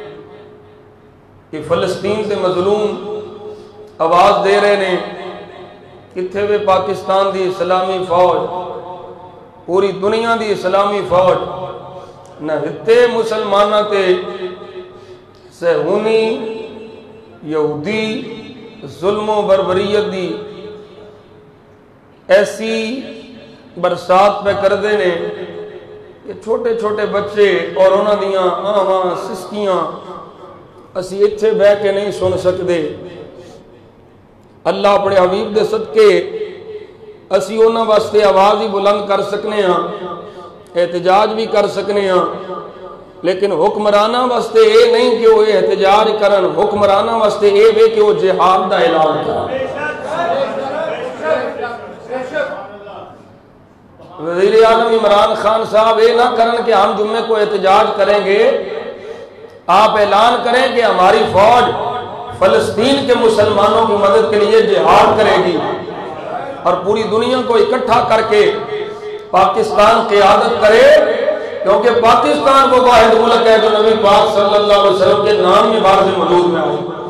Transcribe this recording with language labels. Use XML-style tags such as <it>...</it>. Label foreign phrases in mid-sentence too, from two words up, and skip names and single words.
<pa>کہ فلسطین تے مظلوم آواز دے رہے نے کتھے وے پاکستان دی اسلامی فوج، پوری دنیا دی اسلامی فوج، نہ ہتے مسلمانہ تے صہیونی یہودی ظلم و بربریت دی ایسی برسات پہ کر دینے کہ چھوٹے چھوٹے بچے اور انہاں دیاں آہاں سسکیاں اسی اتھے بہ کے نہیں سن سکتے۔ اللہ اپنے حبیب دے صدقے اسی انہاں واسطے آواز ہی بلند کر سکنے ہاں، احتجاج بھی کر سکنے ہاں، لیکن حکمرانہ واسطے اے نہیں کہ وہ احتجاج کرن، حکمرانہ واسطے اے وے کہ وہ جہاد دا اعلان کرن۔ وزیر اعظم عمران خان صاحب اے نہ کرن</pa> <ur>کہ ہم جمعے کو احتجاج کریں گے، آپ اعلان کریں کہ ہماری فوج فلسطین کے مسلمانوں کی مدد کے لیے جہاد کرے گی، اور پوری دنیا کو اکٹھا کر کے پاکستان قیادت کرے، کیونکہ پاکستان وہ واحد ملک ہے جو نبی پاک صلی اللہ علیہ وسلم کے نام میں بارز موجود میں آئی۔</ur>